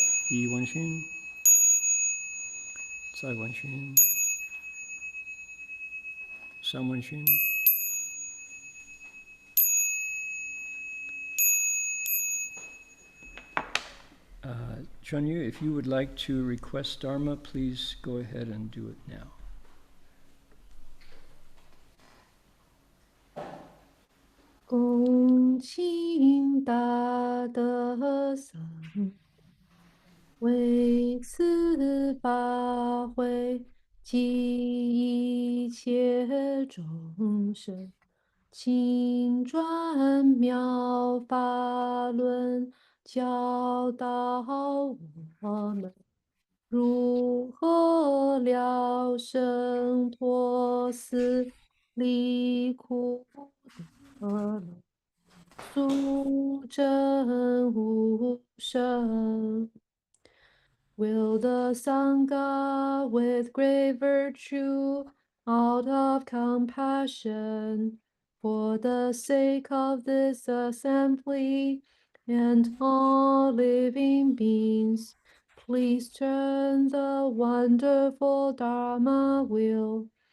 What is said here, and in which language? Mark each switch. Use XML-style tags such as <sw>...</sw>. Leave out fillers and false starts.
<zh>1问心，2问心，3问心。</zh> <en>Chanyu, if you would like to request Dharma, please go ahead and do it now.</en> <zh>恭请大德僧，为此法会，济一切众生，请转妙法轮，教导我们如何了生脱死，离苦得乐，速证无生。</zh> <en>Will the Sangha with great virtue, out of compassion, for the sake of this assembly and all living beings, please turn the wonderful Dharma wheel</en>